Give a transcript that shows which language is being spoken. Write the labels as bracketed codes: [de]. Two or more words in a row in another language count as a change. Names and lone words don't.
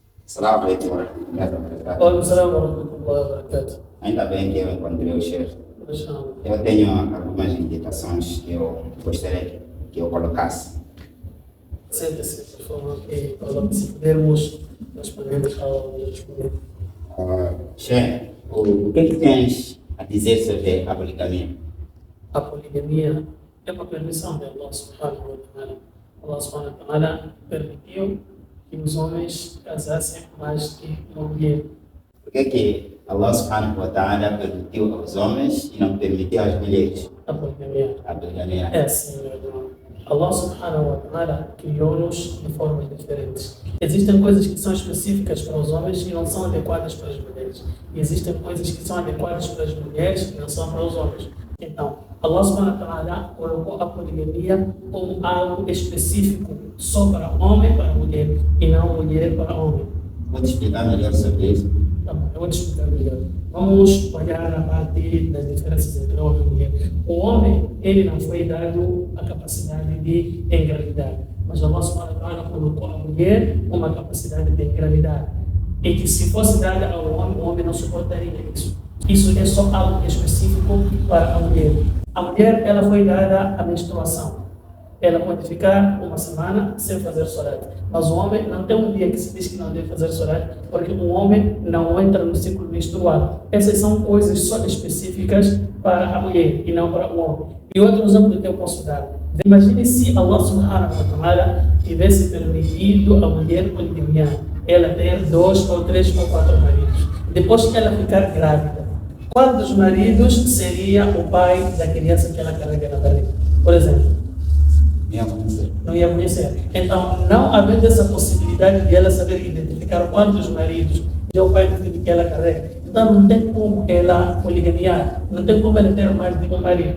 [ar] السلام عليكم ورحمة الله وبركاته. Olá, سلام ورحمة الله وبركاته. [pt] Ainda bem que eu encontrei o chefe. Mashallah. Eu tenho algumas indicações que eu gostaria que eu colocasse. Sente-se, por favor, e se pudermos, nós podemos responder. Chefe, o que tens a dizer sobre a poligamia? A poligamia é uma permissão de Allah [ar] سبحانه وتعالى. [pt] Allah [ar] سبحانه وتعالى [pt] permitiu que os homens casassem mais que uma mulher. Por que Allah [ar] سبحانه وتعالى [pt] permitiu aos homens e não permitiu às mulheres A poligamia a poligamia? é assim, meu irmão. Allah [ar] سبحانه وتعالى [pt] criou-nos de formas diferentes. Existem coisas que são específicas para os homens e não são adequadas para as mulheres. E existem coisas que são adequadas para as mulheres e não são para os homens. Então, Allah [ar] سبحانه وتعالى [pt] colocou a poligamia como algo específico só para homem e para mulher, e não mulher para homem. Pode explicar melhor sobre isso? Tá bom, eu vou te explicar melhor. Vamos olhar na parte das diferenças entre homem e mulher. O homem, ele não foi dado a capacidade de engravidar, mas Allah [ar] سبحانه وتعالى [pt] colocou a mulher uma capacidade de engravidar. E que se fosse dada ao homem, o homem não suportaria isso. Isso é só algo específico para a mulher. A mulher, ela foi dada a menstruação. Ela pode ficar uma semana sem fazer solat. Mas o homem não tem um dia que se diz que não deve fazer solat, porque o homem não entra no ciclo menstrual. Essas são coisas só específicas para a mulher e não para o homem. E outro exemplo que eu posso dar. Imagine se Allah [ar] سبحانه وتعالى [pt] tivesse permitido a mulher poligamia, ela ter 2 ou 3 ou 4 maridos. Depois que ela ficar grávida, qual dos maridos seria o pai da criança que ela carrega na barriga? Por exemplo, não ia conhecer. Então, não havendo essa possibilidade de ela saber identificar quantos maridos é o pai do filho que ela carrega, então não tem como ela poligamiar, não tem como ela ter mais de um marido.